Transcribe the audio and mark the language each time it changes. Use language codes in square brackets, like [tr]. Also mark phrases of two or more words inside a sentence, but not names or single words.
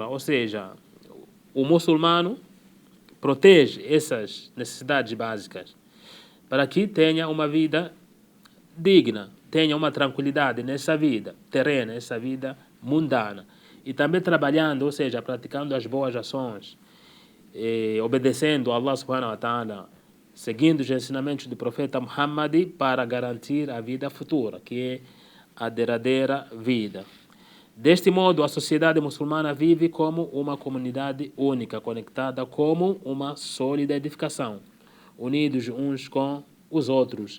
[pt] Ou seja, o muçulmano protege essas necessidades básicas para que tenha uma vida digna, tenha uma tranquilidade nessa vida terrena, essa vida mundana. E também trabalhando, ou seja, praticando as boas ações, obedecendo a Allah [ar] سبحانه وتعالى, [pt] seguindo os ensinamentos do profeta Muhammad para garantir a vida futura, que é a derradeira vida. Deste modo, a sociedade muçulmana vive como uma comunidade única, conectada como uma sólida edificação, unidos uns com os outros.